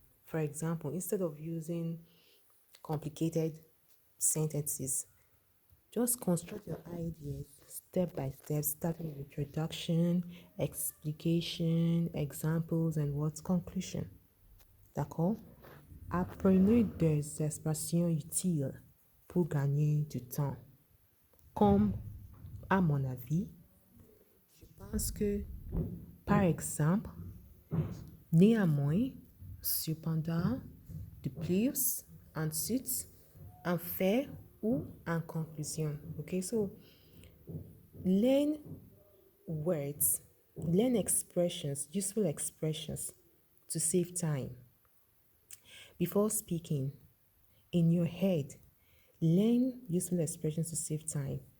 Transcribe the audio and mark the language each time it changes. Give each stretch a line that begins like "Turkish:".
English: For example, instead of using complicated sentences, just construct your ideas step by step, starting with introduction, explication, examples, and what's conclusion.
French: D'accord? Apprenez des expressions utiles pour gagner du temps. Comme, à mon avis, je pense que, par exemple, néanmoins, cependant, de plus, ensuite, en fait ou en conclusion.
English: Okay, so learn words, learn expressions, useful expressions to save time. Before speaking, in your head, learn useful expressions to save time.